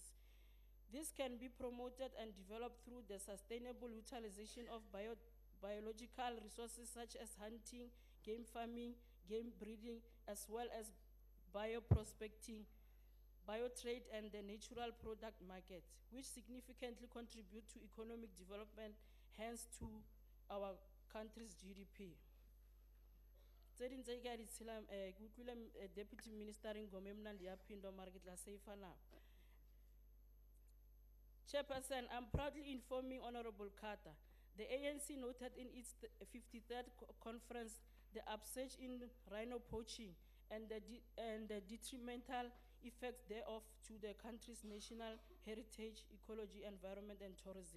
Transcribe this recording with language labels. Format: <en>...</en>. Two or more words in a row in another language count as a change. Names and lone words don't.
<en>This can be promoted and developed through the sustainable utilization of biological resources such as hunting, game farming, game breeding, as well as bioprospecting, biotrade, and the natural product market, which significantly contribute to economic development, hence to our country's GDP.</en> <tn>Tse ding tse ke a di tshelang, ke utlwile,</tn> <en>Deputy Minister</en> <tn>Ngome Mnandi a phindwa mara ke tla save-a nako.</tn> <en>Chairperson, I'm proudly informing Honorable Carter, the ANC noted in its 53rd conference the upsurge in rhino poaching and the detrimental effects thereof to the country's national heritage, ecology, environment, and tourism.</en>